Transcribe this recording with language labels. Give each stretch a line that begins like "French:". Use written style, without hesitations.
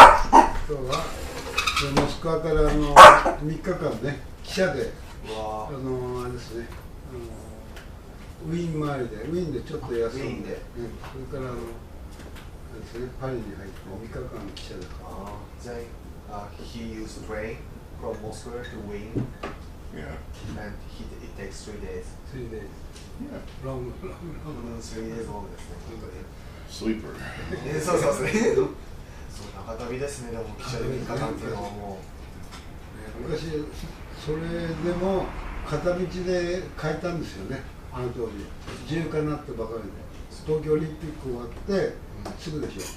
Japanese: Moskva モスクワから3日間ね、汽車であれですね、ウィーン周りで、ウィーンでちょっと休んで、それからですね、パリに入って3日間汽車で。
English: Then he used train from Moscow to Wien. Yeah. And it takes 3 days. 3 days. Yeah. Long. 3 days long ですね。 Sleeper.
Japanese: そうそうですね。長旅ですね、でも汽車で3日間っていうのはもう。昔、それでも片道で帰ったんですよね、あの当時。自由化になってばかりで。東京オリンピック終わってすぐでしょ。